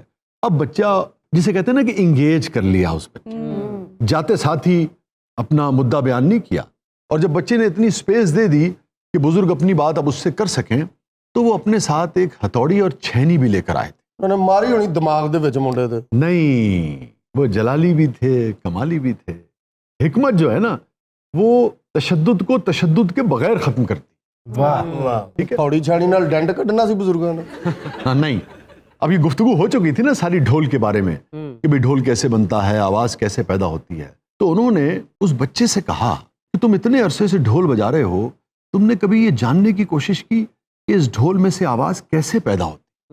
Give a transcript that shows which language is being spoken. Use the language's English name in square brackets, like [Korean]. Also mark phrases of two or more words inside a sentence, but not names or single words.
[Urdu] اب بچہ جسے کہتے ہیں نا کہ انگیج کر لیا اس بچے، جاتے ساتھ ہی اپنا مدعا بیان نہیں کیا، اور جب بچے نے اتنی سپیس دے دی کہ بزرگ اپنی بات اب اس سے کر سکیں تو وہ اپنے ساتھ ایک ہتھوڑی اور چھینی بھی لے کر آئے تھے۔ [Punjabi] انہوں نے ماری ہونی دماغ دے وچ منڈے تے۔ [Urdu] نہیں، وہ جلالی بھی تھے، کمالی بھی تھے۔ حکمت جو ہے نا وہ تشدد کو تشدد کے بغیر ختم کرتی، ٹھیک ہے، [Punjabi] تھوڑی چھانی نال ڈنڈ کڈنا سی بزرگاں نے۔ [Urdu] ہاں نہیں، اب یہ گفتگو ہو چکی تھی نا ساری ڈھول کے بارے میں کہ بھئی ڈھول کیسے بنتا ہے، آواز کیسے پیدا ہوتی ہے، تو انہوں نے اس بچے سے کہا کہ تم اتنے عرصے سے ڈھول بجا رہے ہو، تم نے کبھی یہ جاننے کی کوشش کی کہ اس ڈھول میں سے آواز کیسے پیدا ہوتی؟